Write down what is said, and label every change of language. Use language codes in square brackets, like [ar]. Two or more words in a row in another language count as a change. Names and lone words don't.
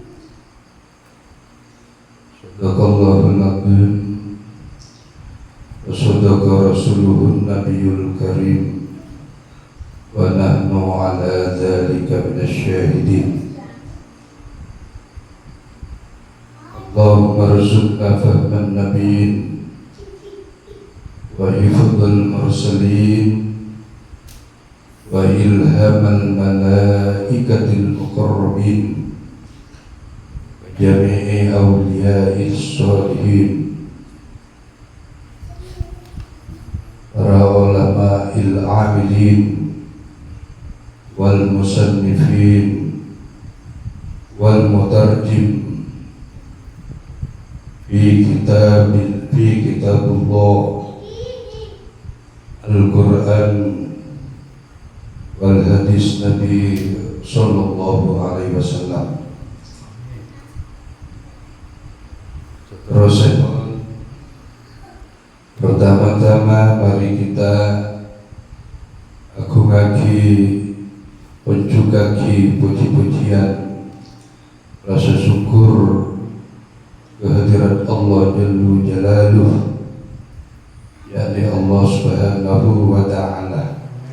[ar] صدق الله العظيم وصدق رسوله النبي الكريم ونحن على ذلك من الشاهدين. اللهم ارزقنا فهم النبيين وحفظ المرسلين وإلهام الملائكة المقربين وجميع أولياء الصالحين. Para علماء العاملين والمصنفين والمترجم في كتاب الله القرآن والحديث النبي صلى الله عليه وسلم. [id] Terus pertama-tama mari kita [jv] agungake penjugake [id] puji-pujian rasa syukur kehadirat Allah [ar] جل جلاله, [id] yakni Allah [ar] سبحانه وتعالى.